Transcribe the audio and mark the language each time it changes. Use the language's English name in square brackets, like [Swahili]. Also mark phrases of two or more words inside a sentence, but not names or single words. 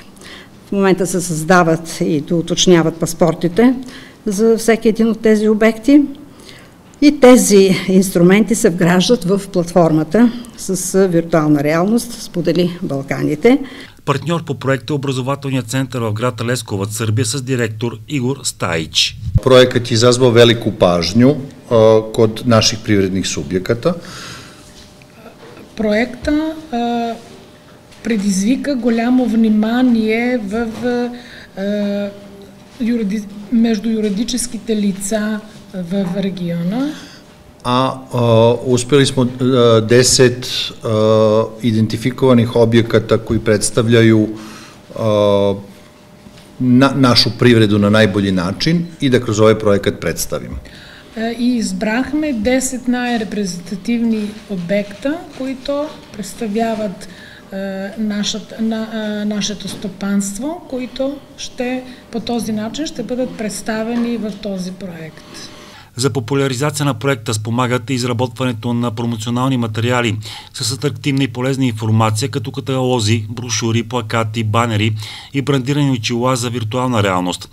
[Bulgarian] В момента се създават и доуточняват паспортите за всеки един от тези обекти и тези инструменти се вграждат в платформата с виртуална реалност "Сподели Балканите". Партньор по проекта е образователният център в град Лесковец, Сърбия, с директор Игор Стаич. [Serbian] Проектът изазва велику pažnju kod naših privrednih subjekata. [Bulgarian] Проекта предизвика голямо внимание между юридическите лица в региона. [Serbian] Uspjeli smo 10 identifikovanih objekata koji predstavljaju našu privredu na najbolji način i da kroz ovaj projekat predstavimo. [Bulgarian] И избрахме 10 най-репрезентативни обекта, които представляват нашето стопанство, които по този начин ще бъдат представени в този проект. За популяризация на проекта спомагат и изработването на промоционални материали с атрактивна и полезна информация, като каталози, брошури, плакати, банери и брандирани очила за виртуална реалност.